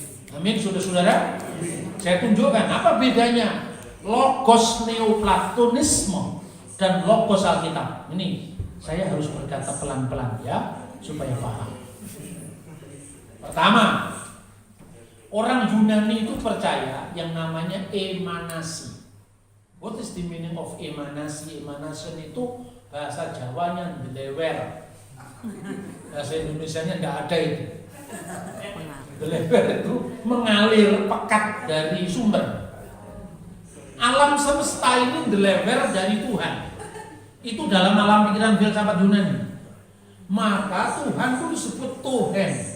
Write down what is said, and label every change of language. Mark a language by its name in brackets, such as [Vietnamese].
[Indonesian] Amin, saudara-saudara. Saya tunjukkan apa bedanya Logos Neoplatonisme dan Logos Alkitab. Ini saya harus berkata pelan-pelan ya, supaya paham. Pertama, orang Yunani itu percaya yang namanya emanasi. [English] What is the meaning of emanasi? [Indonesian] Emanation itu bahasa Jawanya delewer. Bahasa Indonesianya tidak ada itu. Delewer itu mengalir pekat dari sumber. Alam semesta ini delewer dari Tuhan. Itu dalam alam pikiran filsafat Yunani. Maka Tuhan itu disebut Tuhan.